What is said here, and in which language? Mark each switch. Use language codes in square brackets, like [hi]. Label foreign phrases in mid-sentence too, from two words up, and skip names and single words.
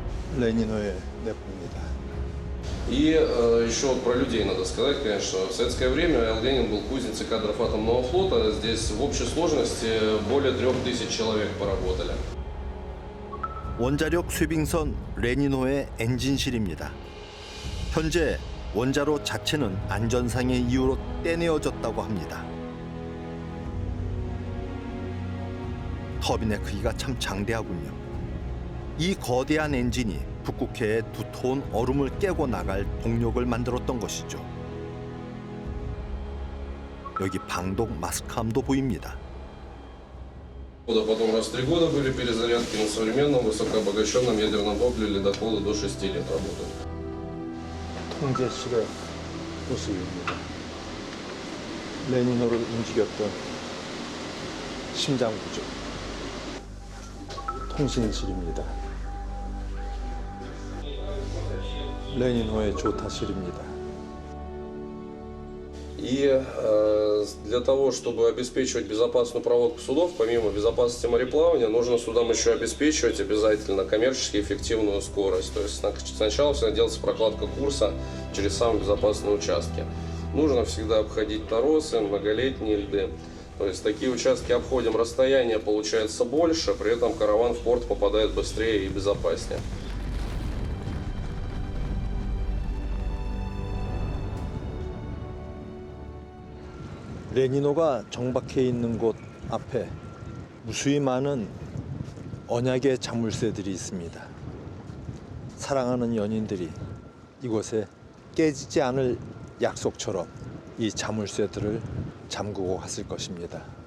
[ko] 레니노의 내포입니다. [ru] И еще вот про людей надо сказать, конечно. В советское время Эл Ленин был кузницей кадров атомного флота. Здесь в общей сложности более 3000 человек поработали. [ko] 원자력 쇄빙선 레니노의 엔진실입니다. 현재 원자로 자체는 안전상의 이유로 떼내어졌다고 합니다. 터빈의 크기가 참 장대하군요. 이 거대한 엔진이 북극해의 두터운 얼음을 깨고 나갈 동력을 만들었던 것이죠. 여기 방독 마스크함도 보입니다. [ru] Потом раз в 3 года были перезарядки. На современном высокообогащенном ядерном топливе ледоколы до 6 лет работают. [ko] 통제실의 모습입니다. 레니노를 움직였던 심장 구조. 통신실입니다. 레니노의 조타실입니다. [ru] И для того, чтобы обеспечивать безопасную проводку судов, помимо безопасности мореплавания, нужно судам еще обеспечивать обязательно коммерчески эффективную скорость. То есть сначала всегда делается прокладка курса через самые безопасные участки. Нужно всегда обходить торосы, многолетние льды. То есть такие участки обходим, расстояние получается больше, при этом караван в порт попадает быстрее и безопаснее. [ko] 레니노가 정박해 있는 곳 앞에 무수히 많은 언약의 자물쇠들이 있습니다. 사랑하는 연인들이 이곳에 깨지지 않을 약속처럼 이 자물쇠들을 잠그고 갔을 것입니다.